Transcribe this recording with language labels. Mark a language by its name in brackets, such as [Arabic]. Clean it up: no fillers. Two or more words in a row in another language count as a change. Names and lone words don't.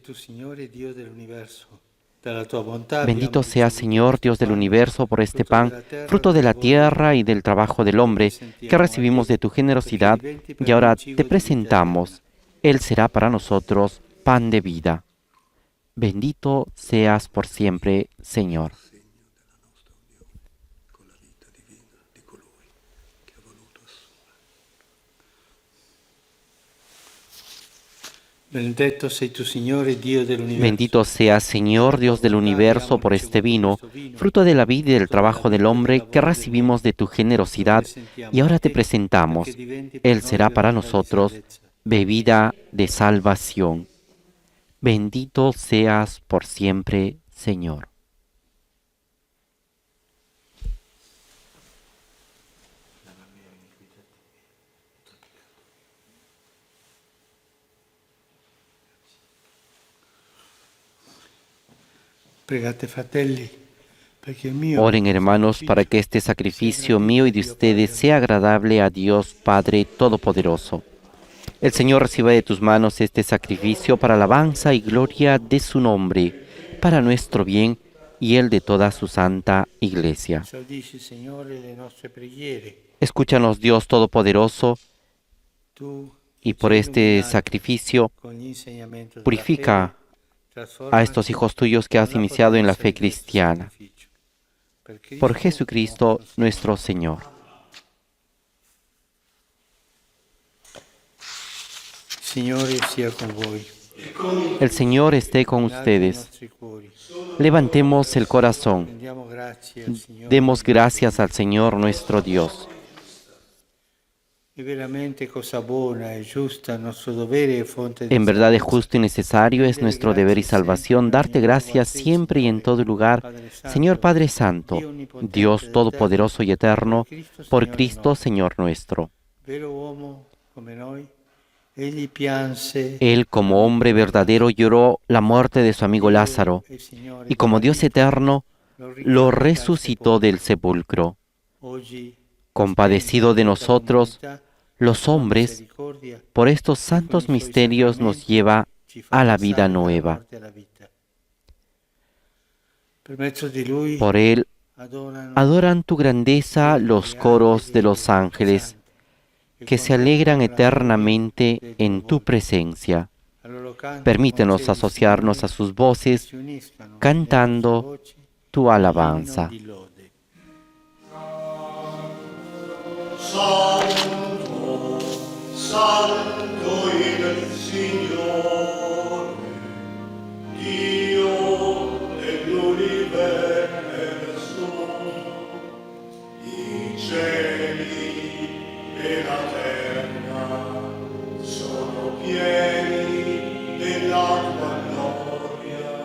[Spanish] Bendito sea, Señor, Dios del universo, por este pan, fruto de la tierra y del trabajo del hombre, que recibimos de tu generosidad, y ahora te presentamos. Él será para nosotros pan de vida. Bendito seas por siempre, Señor. [Italian] Benedetto sei tu, Signore, Dio dell'universo. [Spanish] Bendito seas, Señor, Dios del universo, por este vino, fruto de la vida y del trabajo del hombre, que recibimos de tu generosidad, y ahora te presentamos. Él será para nosotros bebida de salvación. Bendito seas por siempre, Señor. [Italian] Pregate, fratelli, perché il mio [Spanish] Oren, hermanos, para que este sacrificio mío y de ustedes sea agradable a Dios Padre Todopoderoso. El Señor reciba de tus manos este sacrificio para alabanza y gloria de su nombre, para nuestro bien y el de toda su santa Iglesia. [Italian] esaudisci, Signore, le nostre preghiere. [Spanish] Escúchanos, Dios Todopoderoso, [Italian] Tu [Spanish] y por este sacrificio [Italian] con gli insegnamenti della [Spanish] purifica [Italian] fede, trasforma [Spanish] a estos hijos tuyos que has iniciado en la fe cristiana. Por Jesucristo nuestro Señor. [Italian] Signore sia con voi. [Spanish] El Señor esté con [Italian] Date i [Spanish] ustedes. [Italian] nostri cuori. [Spanish] Levantemos el corazón. [Italian] Rendiamo grazie al Signore. [Spanish] Demos gracias al Señor nuestro Dios. [Italian] È veramente cosa buona e giusta, nostro dovere e fonte di [Spanish] En verdad es [Italian] salvezza. [Spanish] justo y necesario, es nuestro deber y salvación darte gracias siempre y en todo lugar, Señor Padre Santo, Dios Todopoderoso y Eterno, por Cristo Señor nuestro. [Italian] Vero uomo come noi, egli pianse [Spanish] Él como hombre verdadero lloró la muerte de su amigo Lázaro, [Italian] e il Signore [Spanish] y como Dios eterno lo resucitó del sepulcro. [Italian] oggi [Spanish] Compadecido de nosotros, los hombres, por estos santos misterios nos lleva a la vida nueva. [Italian] Per mezzo di lui [Spanish] Por Él [Italian] adorano [Spanish] adoran tu grandeza los coros de los ángeles, que se alegran eternamente en tu presencia. [Italian] al loro canto [Spanish] Permítenos asociarnos a sus voces, [Italian] si uniscano [Spanish] cantando [Italian] le voci [Spanish] tu alabanza. [Italian] di lode. Santo, Santo il Signore, Dio dell'universo, i cieli e la terra sono pieni della tua gloria.